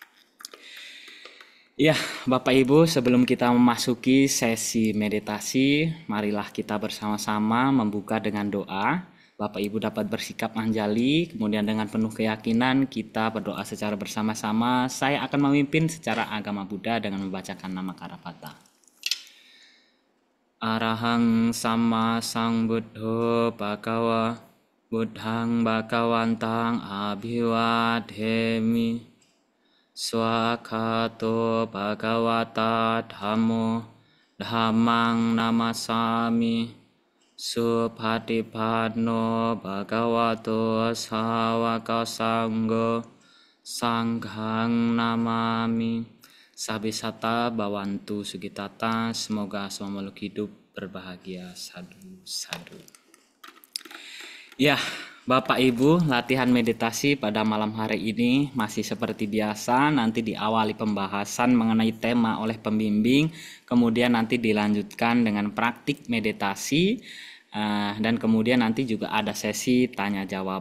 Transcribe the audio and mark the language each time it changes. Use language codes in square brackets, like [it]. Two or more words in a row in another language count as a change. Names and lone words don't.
[id] Ya, Bapak Ibu, sebelum kita memasuki sesi meditasi, marilah kita bersama-sama membuka dengan doa. Bapak Ibu dapat bersikap anjali, kemudian dengan penuh keyakinan kita berdoa secara bersama-sama. Saya akan memimpin secara agama Buddha dengan membacakan nama Karapata. [pi] Arahang Sama Sang Buddho Bhagawa Buddhang Bhagawantang Abhiwadhemi Swakato Bhagavata Dhammo Dhammang Namasami Supatipanno Bhagavato Sawaka Sanggo Sanghang Namami. Sabisata Bawantu Sugitata, [id] semoga semua makhluk hidup berbahagia. [pi] Sadhu, sadhu. [id] Ya, Bapak Ibu, latihan meditasi pada malam hari ini masih seperti biasa, nanti diawali pembahasan mengenai tema oleh pembimbing, kemudian nanti dilanjutkan dengan praktik meditasi, dan kemudian nanti juga ada sesi tanya jawab.